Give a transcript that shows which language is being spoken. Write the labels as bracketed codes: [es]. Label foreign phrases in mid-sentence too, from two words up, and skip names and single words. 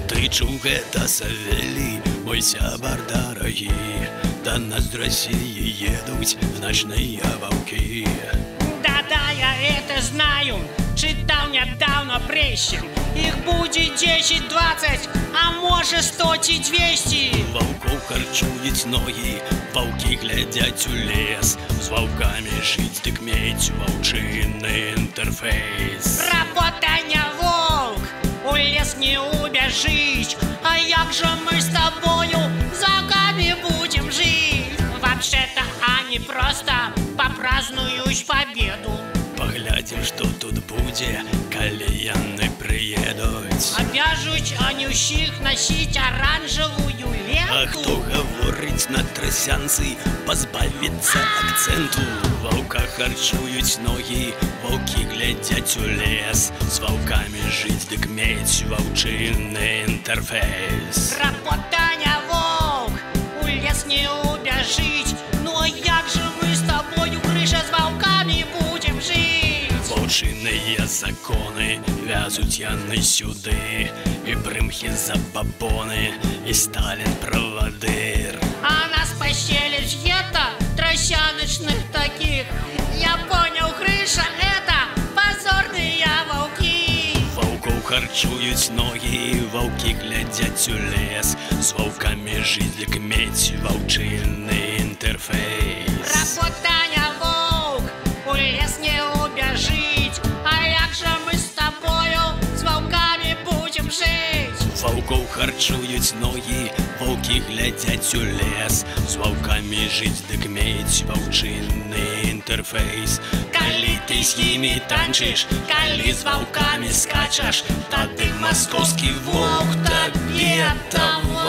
[be] чуў гэта Савелий, мой сябар дарагі. [ru] Да нас з России едуць ночные волки. Да-да, я это знаю, читал недавно прессе. Их будет 10-20, а может 100 ці 200. [be] Ваўкоў харчуюць ногі, ваўкі глядзяць у лес. З ваўкамі жыць, дык мець ваўчынны інтэрфейс. [ru] Работа не волк, у лес не убежишь. А як же мы с тобою за вами будем жить? Вообще-то они просто попразднуюсь победу. [be] Паглядзім, што тут будзе, калі яны прыедуць. [ru] Обяжуць они ўсіх носить оранжевую ленту. [be] А хто гаворыць на трасянцы, пазбавіцца акцэнту. Ваўка харчуюць ногі, ваўкі глядзяць у лес. З ваўкамі жыць, дык мець ваўчынны інтэрфейс. [ru] Работа не волк, у лес не убежить. Ну а як же мы с тобою, крыша, с волками будем жить? [be] Ваўчыныя законы вязуць яны сюды. І прымхі забабоны, і Сталин правадыр. [ru] А нас поселишь где-то тросяночных таких. Я понял, крыша, это позорные волки. [be] Ваўкоў харчуюць ногі, ваўкі глядзяць у лес. З ваўкамі жыць, дык мець ваўчынны інтэрфейс. [ru] Работа не волк, у лес не убежить. А як же мы с тобою с волками будем жить? [be] Ваўкоў харчуюць ногі, ваўкі глядзяць у лес. З ваўкамі жыць, дык мець ваўчынны інтэрфейс. Калі ты з імі танчыш, калі з ваўкамі скачаш, тады маскоўскі воўк табе